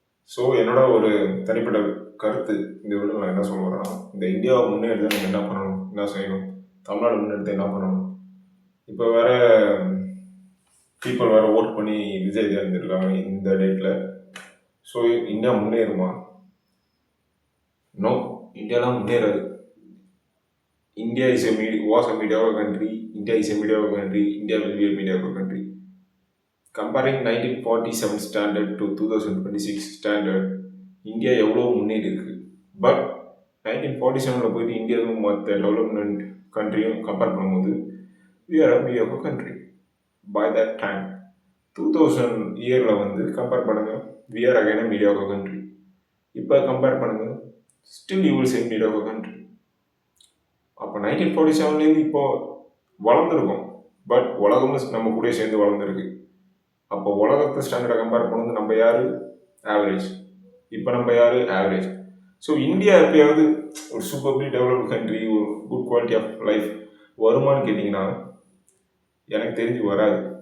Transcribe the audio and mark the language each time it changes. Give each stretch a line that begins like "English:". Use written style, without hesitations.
Tamil: So என்னோட ஒரு தனிப்பட்ட கருத்து இந்த வீடியோவில் நான் என்ன சொல்ல வரேன்னா, இந்த இந்தியாவை முன்னேறுத நம்ம என்ன பண்ணணும், என்ன செய்யணும், தமிழ்நாடு முன்னெடுத்து என்ன பண்ணணும். இப்போ வேற பீப்புள் வேற ஓட் பண்ணி விஜய் தேர்ந்தெடுக்காங்க இந்த டேட்டில். So India முன்னேறுமா? No, இந்தியாலாம் முன்னேறாது.
English: India is was a mediocre country. India is a mediocre country. India will be a mediocre country. Comparing 1947 standard to 2026 standard,
Tamil: India எவ்வளோ முன்னேறி இருக்கு. பட் 1947 போயிட்டு இந்தியாவும் மற்ற டெவலப்மெண்ட் கண்ட்ரியும் கம்பேர் பண்ணும்போது
English: we are a mediocre country. By that time
Tamil: 2000 இயரில் compare பண்ணுங்க,
English: we are again a mediocre country.
Tamil: இப்போ கம்பேர் பண்ணுங்க,
English: still you will say mediocre country.
Tamil: அப்போ 1947 இப்போ வளர்ந்துருக்கோம், பட் உலகமும் நம்ம கூட சேர்ந்து வளர்ந்துருக்கு. அப்போ உலகத்தை ஸ்டாண்டர்டை கம்பேர் பண்ணும்போது நம்ம யார்? ஆவரேஜ். இப்போ நம்ம யார்? ஆவரேஜ். ஸோ இந்தியா எப்பயாவது ஒரு சூப்பர்லி டெவலப்டு கண்ட்ரி, ஒரு குட் குவாலிட்டி ஆஃப் லைஃப் வருமானு கேட்டிங்கன்னா எனக்கு தெரிஞ்சு வராது.